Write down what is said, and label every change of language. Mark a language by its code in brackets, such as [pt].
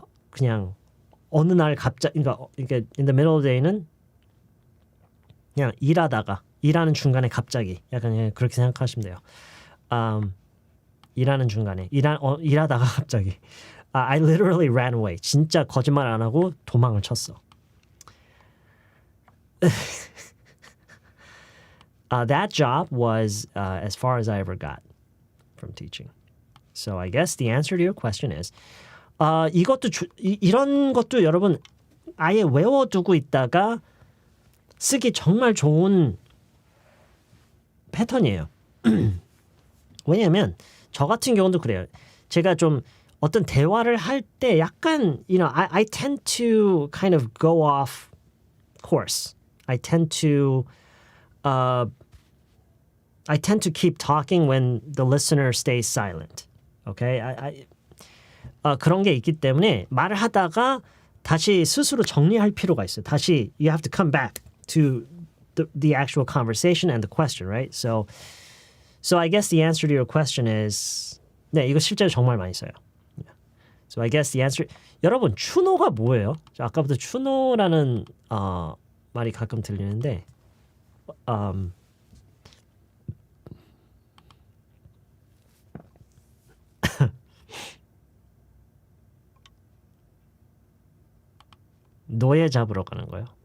[ko] 그냥 어느 날 갑자기 그러니까 [en] in the middle of the day [ko] 는 그냥 일하는 중간에 갑자기 약간 그렇게 생각하시면 돼요. 일하는 중간에 일하다가 갑자기 [en] I literally ran away. [ko] 진짜 거짓말 안 하고 도망을 쳤어. [en] That job was as far as I ever got from teaching. So I guess the answer to your question is [ko] 이런 것도 여러분 아예 외워두고 있다가 쓰기 정말 좋은 패턴이에요. 왜냐면 저 같은 경우도 그래요. 제가 좀 어떤 대화를 할 때 약간 [en] I tend to kind of go off course. I tend to keep talking when the listener stays silent. Okay? [ko] 그런 게 있기 때문에 말을 하다가 다시 스스로 정리할 필요가 있어요. 다시 [en] you have to come back to the actual conversation and the question, right? So I guess the answer to your question is [ko] 네, 이거 실제로 정말 많이 써요. [en] So I guess the answer [ko] 여러분 추노가 뭐예요? 아까부터 추노라는 말이 가끔 들리는데 노예 잡으러 가는 거예요.